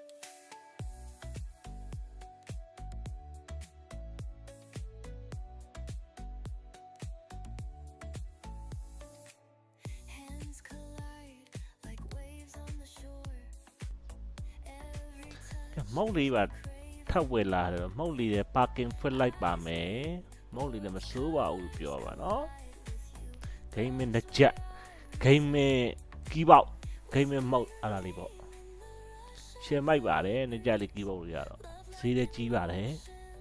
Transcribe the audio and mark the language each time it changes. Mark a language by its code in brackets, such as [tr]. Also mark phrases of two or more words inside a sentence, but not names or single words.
[en] Hands collide like waves on the shore. Every touch [my] မုတ်လေးပါထပ်ဝယ်လာတယ်မုတ်လေးရဲ့ parking ဖွင့်လိုက်ပါမယ်မုတ်လေးလည်းမစိုးပါဘူးပြောပါနော်ဂိမ်းမင်းတစ်ချက်ဂိမ်းမင်းကီးပေါက်ဂိမ်းမင်းမုတ်အဲ့ဒါလေးပေါ့ရှယ်မိုက်ပါတယ်နှစ်ချက်လေးကီးပေါက်လို့ရတော့ဈေးလည်းကြီးပါတယ်